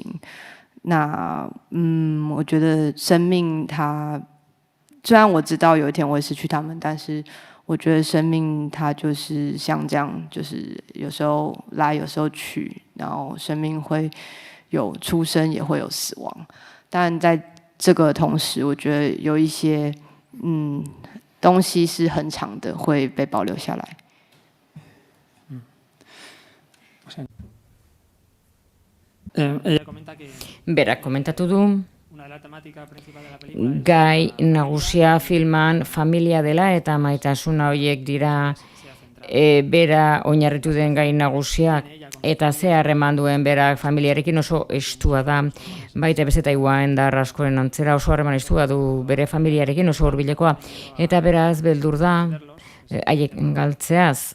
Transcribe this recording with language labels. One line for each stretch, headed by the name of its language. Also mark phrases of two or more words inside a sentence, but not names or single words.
Chinese: 那我觉得生命它虽然我知道有一天我会失去他们，但是我觉得生命它就是像这样，就是有时候来，有时候去，然后生命会有出生，也会有死亡。但在这个同时，我觉得有一些东西是很长的，会被保留下来。
Spanish: Ella comenta que
Basque: Berak komentatu du,
Spanish: una de las temáticas principales de la película es
Basque: gai nagusia filman familia dela eta maitasuna horiek dira bera oinarritu den gai nagusiak eta ze harreman duen berak familiarekin oso estua da, baita bezeta iguain da askoren antzera oso harreman estua du bere familiarekin oso hurbilekoa eta beraz beldur da haiek galtzeaz.